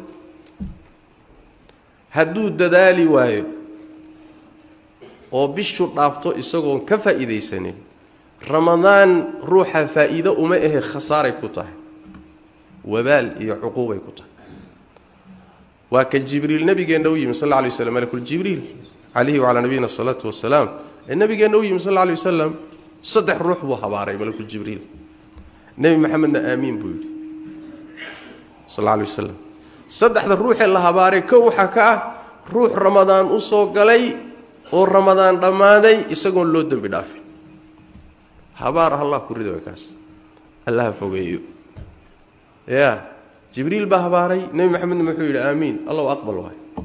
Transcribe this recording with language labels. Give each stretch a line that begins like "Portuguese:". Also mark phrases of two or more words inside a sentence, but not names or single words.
Somali: hadduu dadaali waayo oo bishu dhaafto isagoon ka faa'iidaysanin ramadaan ruuxa faa'iido uma ahe khasaaray ku tahay wabaal iyo cuquubay ku tahay waa ka jibriil nabigeena u yimi
Arabic: صلى الله عليه وسلم ملك جبريل عليه وعلى نبينا صلى الله وسلم
Somali: nabigeena u yimi
Arabic: صلى الله عليه وسلم
Somali: saddex ruux buu habaaray
Arabic: ملك جبريل
Somali: nabi maxamedna aamiin buu yiri
Arabic: صلى الله عليه وسلم
Somali: saddexda ruuxee la habaaray ka waxa ka ah ruux ramadaan u soo galay oo ramadaan dhamaaday isagoon loo dambi dhaafin habaar Allah ku rido kaas Allah fogeeyo ya jibriil baa habaaray nabi maxamedna wuxuu yiri aamiin Allah aqbal waay